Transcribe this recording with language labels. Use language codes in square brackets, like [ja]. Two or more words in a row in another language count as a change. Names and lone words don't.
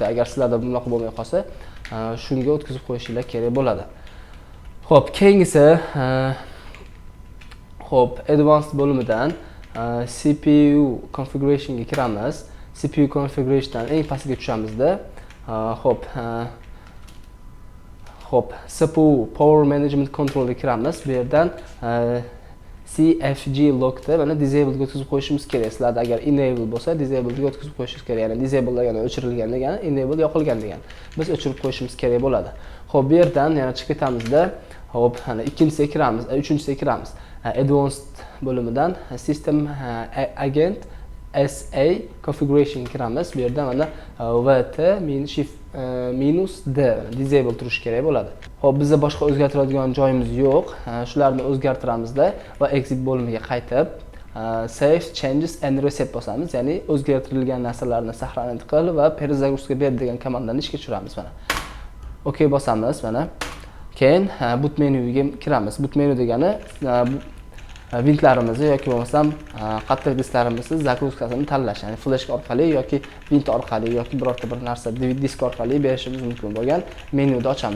[uz] Agar sizlarda bunaqa bo'lmay qolsa, shunga o'tkazib qo'yishingiz kerak bo'ladi. Xo'p, keyingisi xo'p, advanced bo'limidan [en] CPU configuration [uz] ga kiramiz. [en] CPU configuration [uz] dan eng pastiga tushamizda, xo'p, [en] CPU power management control [uz] ga kiramiz. Bu yerdan [en] CFG lockda [uz] mana disable ga o'tkazib qo'yishimiz kerak. Sizlarda agar enable bo'lsa, disable ga o'tkazib qo'yishingiz kerak. Ya'ni disable degani o'chirilgan degani, enable yoqilgan degani. Biz o'chirib qo'yishimiz kerak bo'ladi. Xo'p, bu yerdan yana chiqib ketamizda, xo'p, mana ikkinchisiga kiramiz, uchinchisiga kiramiz. Advanced bo'limidan [en] system agent SA configuration [uz] kiramiz. Bu yerdan mana VT -D disable turishi kerak bo'ladi. Xo'p, bizda boshqa o'zgartiradigan joyimiz yo'q. Shularni o'zgartiramizda va exit bo'limiga qaytib, [en] save changes and reset bosamiz. [uz] Ya'ni o'zgartirilgan narsalarni saqlanib qil va perezagruzka ber degan komandani ishga tushiramiz mana. OK bosamiz mana. Keyin boot menyuga kiramiz. Boot menyu degani vintlarimizni yoki bo'lmasam qattiq disklarimizni zagruzkasini tanlash, ya'ni fleshka orqali yoki vint orqali yoki birorta bir narsa disk orqali berishimiz mumkin bo'lgan menyuda ochamiz.